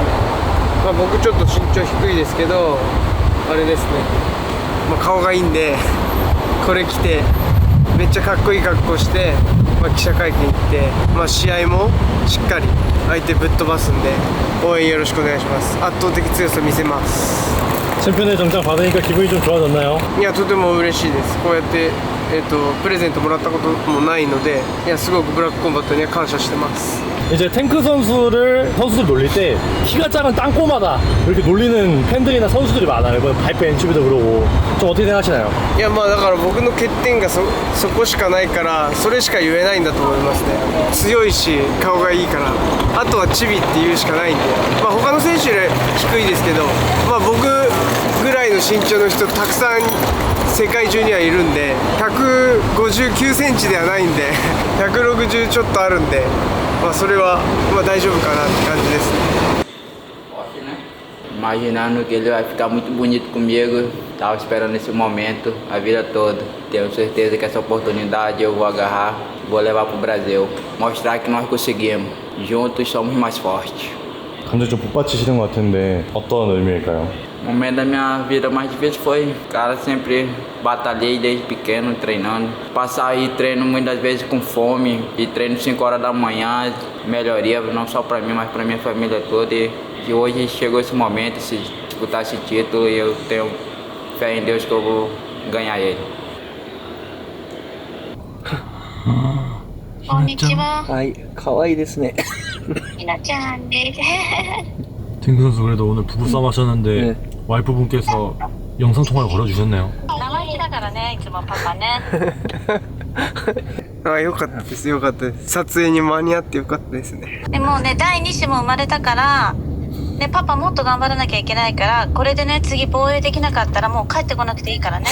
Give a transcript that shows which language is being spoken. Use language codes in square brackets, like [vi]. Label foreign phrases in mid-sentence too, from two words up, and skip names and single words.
[ja] まあ僕ちょっと身長低いですけど、あれですね。まあ顔がいいんでこれ着てめっちゃかっこいい格好して。記者会見行って、試合もしっかり相手ぶっ飛ばすんで応援よろしくお願いします。圧倒的強さ見せます。 [ko] 챔피언의 정장 받으니까 기분이 좀 좋아졌나요? [ja] いやとても嬉しいです。こうやってプレゼントもらったこともないので、いやすごくブラックコンバットには感謝してます。 [ko] 이제 탱크 선수들 놀릴 때 키가 작은 땅꼬마다 이렇게 놀리는 팬들이나 선수들이 많아요. 발표 NCB도 그러고 좀 어떻게 생각하시나요? [ja] いやだから僕の欠点がそこしかないからそれしか言えないんだと思いますね。強いし顔がいいから、あとはチビって言うしかないんで、他の選手より低いですけど、僕ぐらいの身身長の人たくさん世界中にはいるんで、159センチではないんで160ちょっとあるんで、まあ、それはまあ大丈夫かなって感じですね。 [pt] Imaginando que ele vai ficar muito bonito comigo. Tava esperando esse momento a vida toda. Tenho certeza que essa oportunidade eu vou agarrar, vou levar pro Brasil. Mostrar que nós conseguimos. Juntos somos mais fortes. [ko] 감정 좀 복받치시는 것 같은데 어떤 의미일까요? [pt] O momento da minha vida mais difícil foi, cara, sempre batalhei desde pequeno treinando. Passar aí treino muitas vezes com fome e treino 5 horas da manhã, melhoria não só pra mim, mas pra minha família toda. E hoje chegou esse momento, se disputar esse título, e eu tenho fé em Deus que eu vou ganhar ele. [ja] こんにちは。はい、可愛いですね。ひなちゃんです。 [ko] 탱크 선수 그래도 오늘 부부싸움 하셨는데 와이프분께서 영상통화를 걸어주셨네요. [ja] 生意気だからね、いつもパパね。あ、よかったです、よかったです。撮影に間に合ってよかったですね。でもね、第2子も生まれたから、ね、パパもっと頑張らなきゃいけないから、これでね、次防衛できなかったらもう帰ってこなくていいからね。